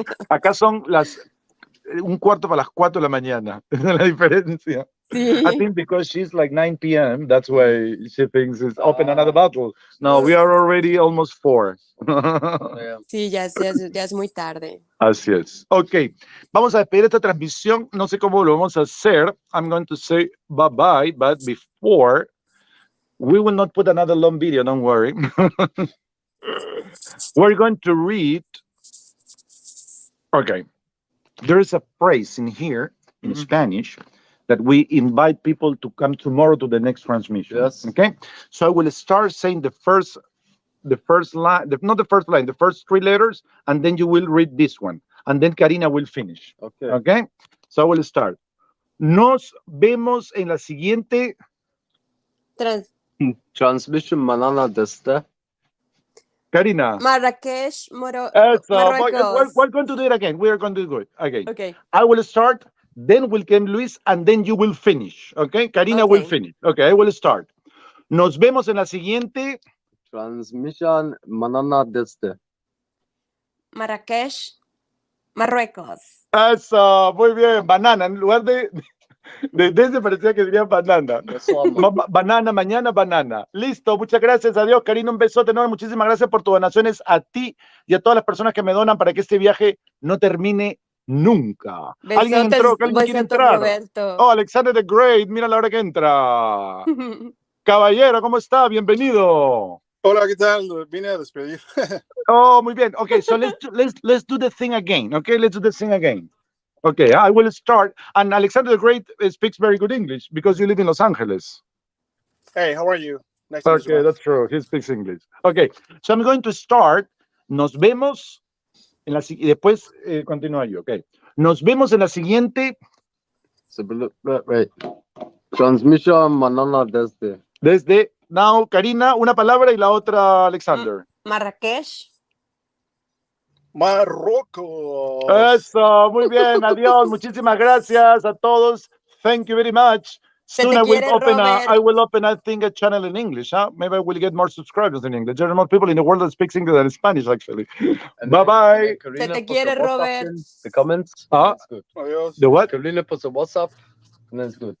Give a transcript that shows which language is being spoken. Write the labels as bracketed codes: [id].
[es] Acá son las 1:15 para las 4 de la mañana. Esa es la diferencia. Sí. [en] I think because she's like 9 p.m., that's why she thinks it's open another bottle. No, we are already almost 4. Yeah. [es] Sí, ya es muy tarde. Así es. Ok, vamos a despedir esta transmisión. No sé cómo lo vamos a hacer. [en] I'm going to say bye-bye, but before, we will not put another long video, don't worry. We're going to read. Okay, there is a phrase in here in Spanish that we invite people to come tomorrow to the next transmission. Yes. Okay, so I will start saying the first line, not the first line, the first 3 letters, and then you will read this one, and then Karina will finish. Okay. Okay, so I will start. [es] Nos vemos en la siguiente. Transmission manana desde. Karina. Marrakech, Eso. Marruecos. [en] We're going to do it again. We are going to do it again. Okay. I will start, then will come Luis, and then you will finish. Okay, Karina will Okay. finish. Okay, I will start. [es] Nos vemos en la siguiente. Transmission manana desde. Marrakech, Marruecos. Eso, muy bien. Banana, en lugar de desde parecía que diría banana. Banana, mañana, banana. Listo, muchas gracias, adiós, Karina, un besote enorme, muchísimas gracias por tus donaciones a ti y a todas las personas que me donan para que este viaje no termine nunca. ¿Alguien entró? ¿Alguien quiere entrar? Roberto. Oh, Alexander the Great, mira la hora que entra. Caballero, ¿cómo está? Bienvenido. Hola, ¿qué tal? Vine a despedir. Oh, muy bien. [en] Okay, so let's do the thing again. Okay, let's do the thing again. Okay, I will start. And Alexander the Great speaks very good English because you live in Los Angeles. Hey, how are you? Nice to meet you. Okay, that's true. He speaks English. Okay, so I'm going to start. [es] Nos vemos en la y después continúa yo. Okay. Nos vemos en la siguiente. Wait. Transmission manana desde. Desde now, Karina, una palabra y la otra Alexander. Marrakech. Marruecos. Eso, muy bien. Adiós. Muchísimas gracias a todos. [en] Thank you very much. Soon I will open, I think, a channel in English. Huh? Maybe I will get more subscribers in English. There are more people in the world that speaks English than Spanish, actually. Bye-bye. [es] Se te quiere, Robert. [en] The comments. Ah, That's good. [es] Adiós. [en] the what? Carolina puts a WhatsApp. And that's good.